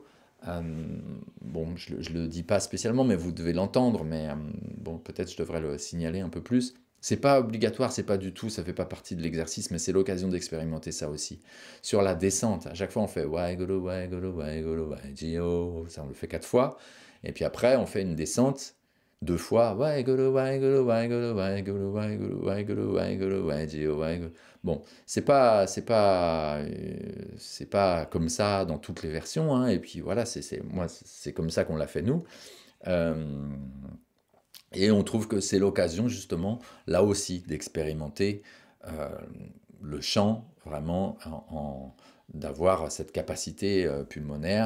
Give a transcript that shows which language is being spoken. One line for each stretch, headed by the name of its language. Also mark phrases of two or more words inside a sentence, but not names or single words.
French: Euh, bon, je ne le dis pas spécialement, mais vous devez l'entendre, mais bon, peut-être je devrais le signaler un peu plus. C'est pas obligatoire, c'est pas du tout, ça fait pas partie de l'exercice, mais c'est l'occasion d'expérimenter ça aussi. Sur la descente, à chaque fois on fait Waheguru, Waheguru, Waheguru, Wahegyo, ça on le fait 4 fois, et puis après on fait une descente 2 fois, Waheguru, Waheguru, Waheguru, Waheguru, Waheguru, Waheguru, Waheguru, Wahegyo, Waheguru. Bon, c'est pas comme ça dans toutes les versions, hein, et puis voilà, moi, c'est comme ça qu'on l'a fait nous. Euh, et on trouve que c'est l'occasion, justement, là aussi, d'expérimenter euh, le chant, vraiment, d'avoir cette capacité pulmonaire.